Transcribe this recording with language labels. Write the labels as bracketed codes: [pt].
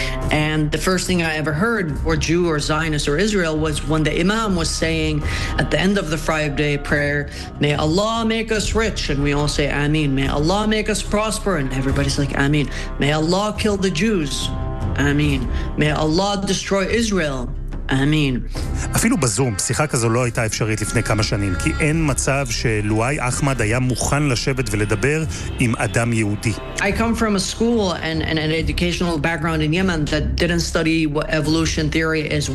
[en] And the first thing I ever heard, or Jew or Zionist or Israel, was when the imam was saying at the end of the Friday prayer, may Allah make us rich, and we all say Ameen. May Allah make us prosper, and everybody's like Ameen. May Allah kill the Jews, Ameen. May Allah destroy Israel. [he] אפילו בזום, שיחה כזו לא הייתה אפשרית לפני כמה שנים, כי אין מצב שלואי אחמד היה מוכן לשבת ולדבר עם אדם יהודי. [en] I come from a school and an educational background in Yemen that didn't study what evolution theory is.